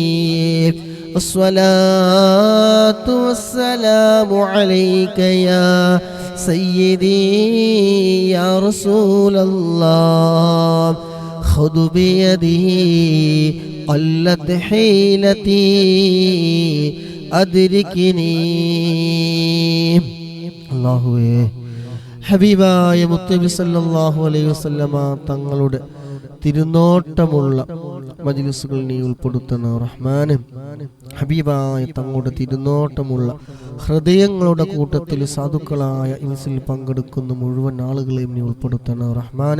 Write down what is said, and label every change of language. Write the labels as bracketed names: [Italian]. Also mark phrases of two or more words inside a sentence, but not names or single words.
[Arabic] الصلاة والسلام عليك يا سيدي يا رسول الله. خذ بيدي قلت حيلتي أدركني. [Malayalam] അല്ലാഹുവേ ഹബീബായ മുത്തനബി [Arabic] صلى الله عليه وسلم [Malayalam] തങ്ങളുടെ തിരുനോട്ടമുള്ള മജ്ലിസുകൾ നീ ഉൾപ്പെടുത്തണ റഹ്മാനെ. ഹബീബായ തങ്ങളുടെ തിരുനോട്ടമുള്ള ഹൃദയങ്ങളുടെ കൂട്ടത്തിൽ സാധുക്കളായ ഇൻസിൽ പങ്കെടുക്കുന്ന മുഴുവൻ ആളുകളെയും നീ ഉൾപ്പെടുത്തണ റഹ്മാനെ.